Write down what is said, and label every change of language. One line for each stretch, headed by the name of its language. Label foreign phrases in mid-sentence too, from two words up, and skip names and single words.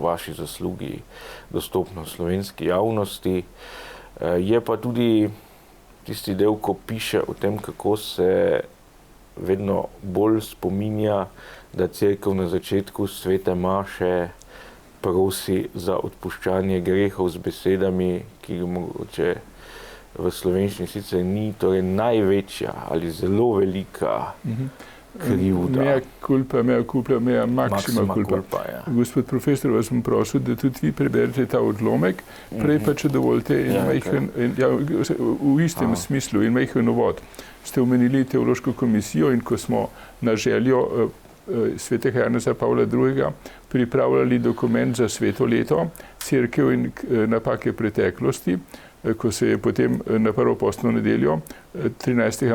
Slovenian: vaši zaslugi dostopno slovenski javnosti, je pa tudi tisti del, ko piše o tem, kako se vedno bolj spominja, da cerkev na začetku svete maše prosi za odpuščanje grehov z besedami, ki mogoče v slovenščini sicer ni, torej največja ali zelo velika krivda.
Latin: Mea culpa, mea maxima culpa.
Slovenian: Ja. Gospod profesor, vas bom prosil, da tudi vi preberete ta odlomek, prej pa, če dovolite, v istem smislu in majhen uvod. Ste omenili teološko komisijo in ko smo na željo svetega Janeza Pavla II. Pripravljali dokument za sveto leto, cerkev in napake preteklosti, ko se je potem na prvo postno nedeljo 13.